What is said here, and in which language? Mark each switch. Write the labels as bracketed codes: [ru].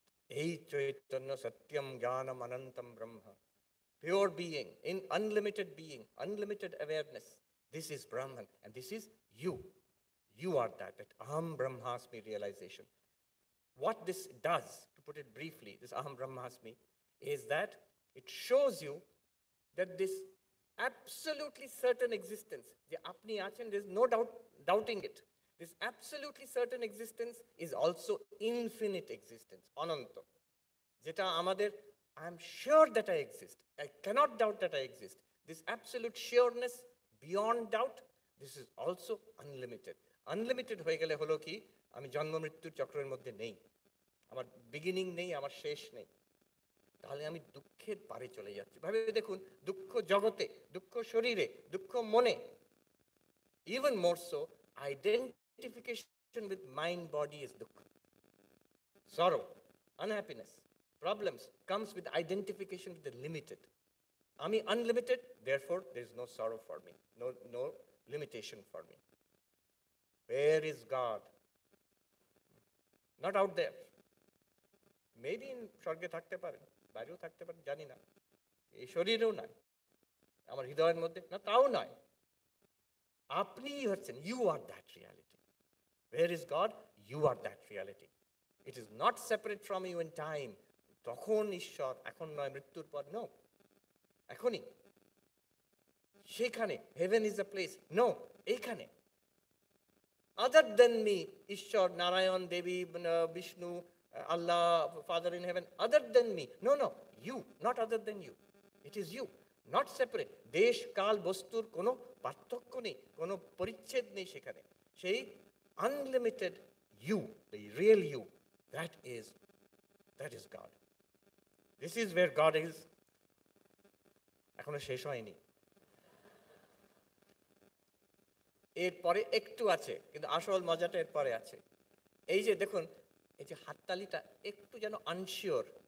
[bn] এই চৈতন্য [sa] সত্যম জ্ঞানম অনন্তম ব্রহ্ম, [en] Pure being, in unlimited awareness, this is Brahman and this is you. You are that Aham Brahmasmi realization. What this does, to put it briefly, this Aham Brahmasmi, is that it shows you that this absolutely certain existence, the [bn] apni achen, [en] there is no doubting it. This absolutely certain existence is also infinite existence, ananta. [bn] যেটা আমাদের [en] I'm sure that I exist. I cannot doubt that I exist. This absolute sureness beyond doubt, this is also unlimited. [bn] Unlimited হয়ে গেলে হলো কি, আমি জন্ম মৃত্যুর চক্রের মধ্যে নেই, আমার বিগিনিং নেই, আমার শেষ নেই, তাহলে আমি দুঃখের পারে চলে যাচ্ছি। ভাবে দেখুন, দুঃখ জগতে, দুঃখ শরীরে, দুঃখ মনে, [en] even more so, identification with mind body is dukkha. Sorrow, unhappiness, problems comes with identification with the limited. Ami unlimited, therefore there is no sorrow for me, no limitation for me. Where is God? Not out there. Maybe in [bn] স্বর্গে থাকতে পারেন, বাইরেও থাকতে পারেন, জানি না, এই শরীরেও নয়, আমার হৃদয়ের মধ্যে না, তাও নয়, আপনিই হচ্ছেন, [en] you are that reality. Where is God? You are that reality. It is not separate from you in time. [bn] তখন ঈশ্বর, এখন নয়, মৃত্যুর পর, no, এখনই সেখানে। [en] heaven is a place, no, এইখানে। other than me, ঈশ্বর, নারায়ণ, দেবী, Vishnu, Allah, Father in heaven, other than me, no, you, not other than you, it is you, not separate. [bn] দেশ কাল বস্তুর কোনো পার্থক্য নেই, কোনো পরিচ্ছেদ নেই সেখানে। [en] সেই unlimited you, the real you, that is God. This is where God is. [bn] এখনো শেষ হয়নি, এরপরে একটু আছে, কিন্তু আসল মজাটা এরপরে আছে। এই যে দেখুন, এই যে হাততালিটা একটু যেন আনশিওর।